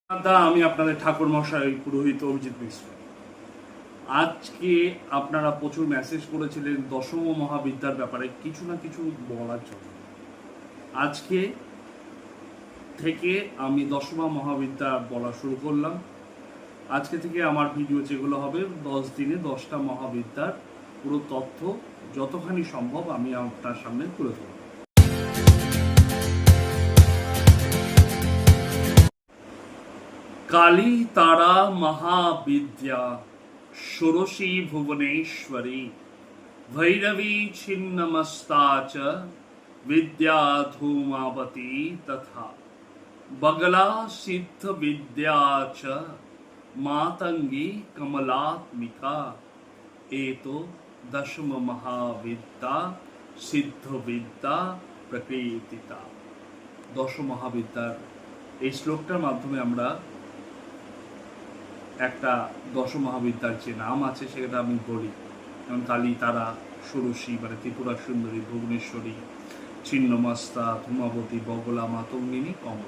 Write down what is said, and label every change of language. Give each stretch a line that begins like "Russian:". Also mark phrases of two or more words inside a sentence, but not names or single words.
Bangla: আমি আপনাদের ঠাকুর মশাই পুরোহিত অভিজিৎ মিশ্র। আজকে আপনারা প্রচুর মেসেজ করেছিলেন দশম মহাবিদ্যার ব্যাপারে কিছু না কিছু বলার জন্য। আজকে থেকে আমি দশমা মহাবিদ্যা বলা শুরু করলাম। আজকে থেকে আমার ভিডিও যেগুলো হবে 10 দিনে 10টা মহাবিদ্যার পুরো তথ্য যতখানি সম্ভব আমি আপনার সামনে তুলে ধরব।
Sanskrit: काली तारा महाविद्या षोडशी भुवनेश्वरी भैरवी छिन्नमस्ता च विद्या धूमावती तथा बगला सिद्ध विद्या च मातंगी कमलात्मिका एतो दशम महाविद्या सिद्ध विद्या प्रकृतिता।
Bangla: দশ মহাবিদ্যার এই শ্লোকটার মাধ্যমে আমরা একটা দশ মহাবিদ্যার যে নাম আছে সেটা আমি বলি, যেমন কালী, তারা, ষোড়শী মানে ত্রিপুরা সুন্দরী, ভুবনেশ্বরী, ছিন্নমস্তা, ধূমাবতী, বগলা, মাতঙ্গিনী, কমল।